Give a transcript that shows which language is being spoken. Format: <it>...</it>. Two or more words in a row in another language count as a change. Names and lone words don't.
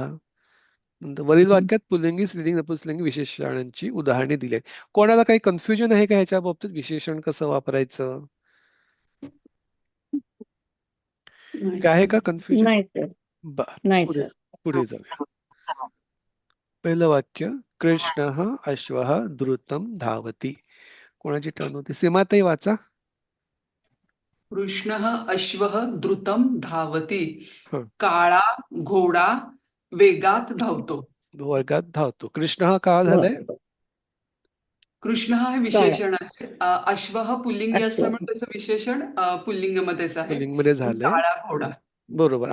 <mr>नंतर वरील वाक्यात पुल्लिंगी, स्त्रीलिंगी, नपुंसकलिंगी विशेषणांची उदाहरणे दिली आहेत. कोणाला काही कन्फ्युजन आहे का ह्याच्या बाबतीत? विशेषण कसं वापरायचं काय आहे का कन्फ्युजन? पुढे जाऊया. पहिलं वाक्य,</mr> <sa>कृष्णः अश्वः द्रुतं धावति.</sa> <mr>कोणाची टर्न होती? सीमाताई वाचा.</mr> <sa>कृष्णः अश्वः द्रुतं धावति.</sa> <mr>काळा घोडा वेगात धावतो. वर्गात धावतो. कृष्ण हा का झालाय? कृष्ण हे विशेषण आहे. अश्वः पुल्लिंगी असल्यामुळे त्याचं विशेषण पुल्लिंगमध्येच आहे. पुल्लिंगमध्ये झालंय. काळा घोडा. बरोबर.</mr>